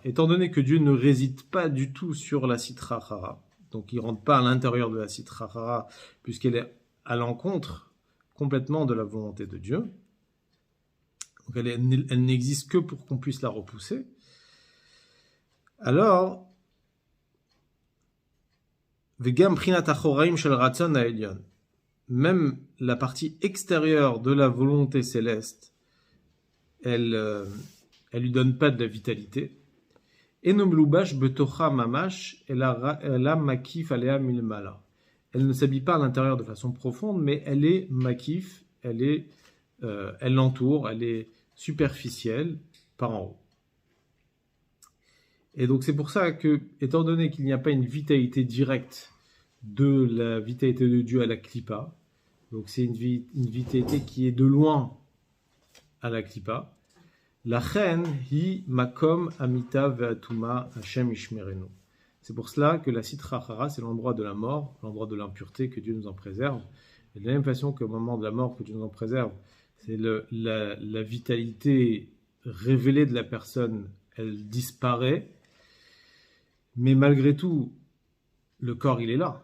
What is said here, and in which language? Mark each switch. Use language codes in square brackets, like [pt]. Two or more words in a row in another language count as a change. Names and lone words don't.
[fr] Étant donné que Dieu ne réside pas du tout sur la sitrachara, donc il ne rentre pas à l'intérieur de la sitrachara, puisqu'elle est à l'encontre complètement de la volonté de Dieu, donc elle n'existe que pour qu'on puisse la repousser, [he] alors וגם בחינת אחוריים של רצון העליון, [fr] même la partie extérieure de la volonté céleste, elle lui donne pas de la vitalité. [he] אינו מלובש בתוכה ממש אלא מקיף עליה מלמעלה. [fr] Elle ne s'habille pas à l'intérieur de façon profonde, mais elle est makif, elle l'entoure, elle est superficielle par en haut. Et donc c'est pour ça que, étant donné qu'il n'y a pas une vitalité directe de la vitalité de Dieu à la Klippa, donc c'est une vitalité qui est de loin à la Klippa, [he] לכן היא מקום המיתה והטומאה השם ישמרנו. [fr] C'est pour cela que la Sitra Achara, c'est l'endroit de la mort, l'endroit de l'impureté, que Dieu nous en préserve. Et de la même façon qu'au moment de la mort, que Dieu nous en préserve, c'est la vitalité révélée de la personne, elle disparaît. Mais malgré tout, le corps, il est là.